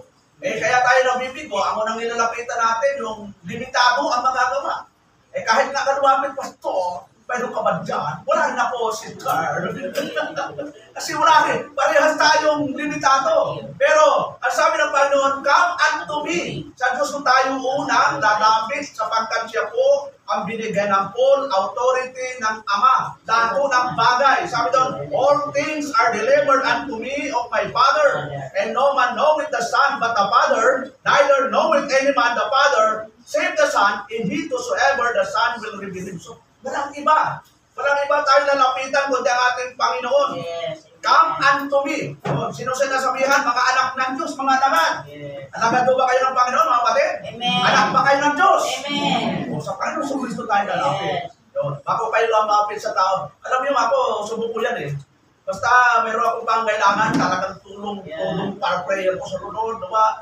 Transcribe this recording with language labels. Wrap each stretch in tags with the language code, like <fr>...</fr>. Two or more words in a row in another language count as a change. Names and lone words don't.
<tl>Kaya tayo nabibigo, ang unang nilalapitan natin, yung limitado ang magagawa. Kahit nga ka lumapit, pastor, mayroon ka ba dyan? Wala rin ako, Sidgar. Kasi wala rin. Parehas tayong limitado. Pero, ang sabi ng Panginoon,</tl> <en>come unto me.</en> <tl>Sa Diyos kung tayo unang lalapit sapagkat siya po ang binigay ng</tl> <en>full authority</en> <tl>ng Ama. Lahat po ng bagay. Sabi doon,</tl> <en>all things are delivered unto me of my Father. And no man knoweth the Son but the Father. Neither knoweth any man the Father, save the Son, and he whosoever the Son will reveal him.</en> <tl>So, walang iba. Walang iba tayo lalapitan kundi ang ating Panginoon. Yes.</tl> <en>Come unto me.</en> <tl>Sino sinasabihan? Mga anak ng Diyos, mga alagad. Yes. Alagad ba kayo ng Panginoon, mga kapatid? Amen. Anak ba kayo ng Diyos? Amen. Sa Panginoon, sa Kristo tayo lalapit. Yes. Bago kayo lumapit sa tao. Alam niyo ako, subuko yan eh. Basta meron akong pangailangan, talagang tulong para prayer ko sa Lord, diba?</tl>